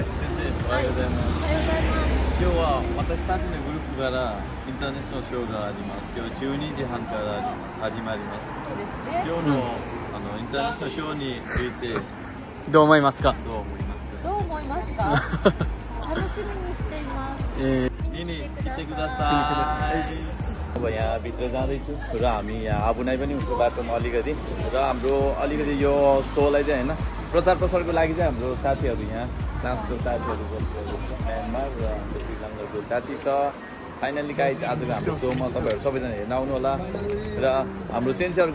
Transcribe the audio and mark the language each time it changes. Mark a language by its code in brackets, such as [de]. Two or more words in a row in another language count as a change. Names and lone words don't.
[ja] 先生おはようございます今日は私たちのグループからインターナショナルショーがあります今日12時半から始まります今日の、インターナショナルショーについてどう思いますかどう思いますか楽しみにしています見に来てください [ne] अब यहाँ भित्र जाँदैछु र हामी यहाँ आबुनाइ पनि हुन्छ बाटोमा अलिकति र हाम्रो अलिकति यो सोलाई चाहिँ होइन प्रचार प्रसारको लागि चाहिँ हाम्रो साथीहरू यहाँ क्लासको साथीहरू म्यानमार र हाम्रो श्रीलङ्काको साथी छ [en] finally guys [ne] आजको हाम्रो सोमा तपाईँहरू सबैजना हेर्न आउनु होला र हाम्रो सेन्सरको